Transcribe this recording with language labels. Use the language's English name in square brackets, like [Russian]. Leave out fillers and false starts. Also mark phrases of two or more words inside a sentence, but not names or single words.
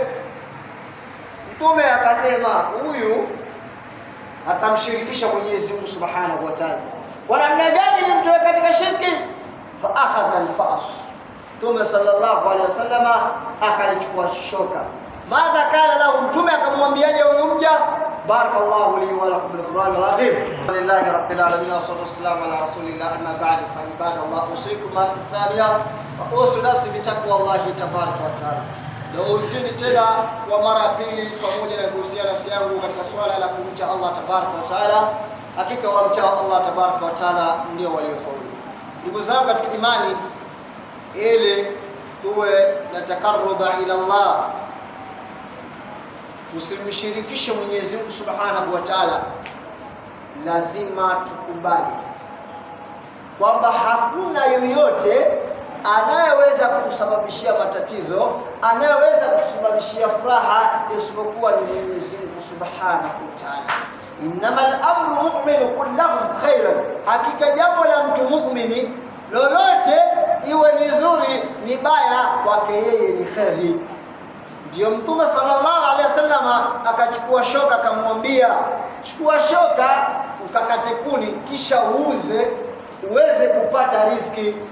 [Swahili] Mtume akasema, huyu atamshirikisha Mwenyezi Mungu [Arabic] سبحانه وتعالى. [Swahili] Kwa namna gani nimtoe katika shirki? [Arabic] فأخذ الفأس, [Swahili] Mtume [Arabic] صلى الله عليه وسلم [Swahili] akalichukua shoka. [Arabic] ماذا قال له, [Swahili] Mtume akamwambiaje huyu mja? [Arabic] بارك الله لي ولكم بالقرآن العظيم. الحمد لله رب العالمين, وصلى الله وسلم على رسول الله، أما بعد، فعباد الله، أوصيكم ما في ثانية وأوصي نفسي بتقوى الله تبارك وتعالى. [Swahili] Na usini tena kwa mara pili pamoja na kuhusia nafsi yangu katika swala la kumcha Allah [Arabic] تبارك وتعالى. [Swahili] Hakika wamcha Allah [Arabic] تبارك وتعالى [Swahili] ndio waliofaulu. Ndugu zangu katika imani, ili tuwe na [Arabic] تقربا إلى الله, [Swahili] tusimshirikishe Mwenyezi Mungu [Arabic] سبحانه وتعالى, [Swahili] lazima tukubali kwamba hakuna yoyote anayeweza kutusababishia matatizo, anayeweza kutusababishia furaha isipokuwa ni Mwenyezi Mungu [Arabic] سبحانه وتعالى. إنما أمر المؤمن كله خيرا, [Swahili] hakika jambo la mtu mu'mini lolote, iwe ni zuri ni baya, kwake yeye ni kheri. Ndio Mtume [Arabic] صلى الله عليه وسلم [Swahili] akachukua shoka, akamwambia, chukua shoka ukakate kuni, kisha uweze kupata riziki.